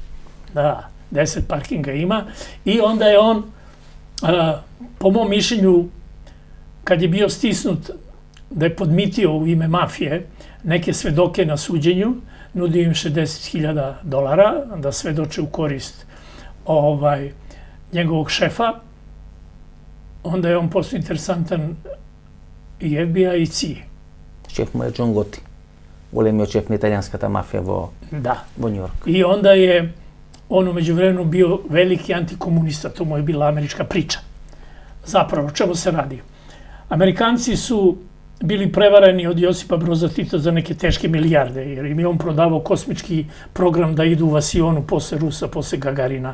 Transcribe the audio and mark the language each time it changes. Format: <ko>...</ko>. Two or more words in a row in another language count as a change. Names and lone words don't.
<sr>Da, 10 parkinga ima i onda je on, po mom mišljenju, kad je bio stisnut da je podmitio u ime mafije neke svedoke na suđenju, nudio im $60.000 da svedoče u korist njegovog šefa, onda je on postao interesantan i FBI i CIA. Šef mu je</sr> <mk>John Gotti, големиот шеф на италијанската мафија во Њујорк.</mk> <sr>I onda je on umeđu vremenu bio veliki antikomunista, to mu je bila američka priča. Zapravo, o čemu se radi? Amerikanci su bili prevareni od Josipa Broza Tita za neke teške milijarde, jer im je on prodavao kosmički program da idu u Vasionu posle Rusa, posle Gagarina.</sr>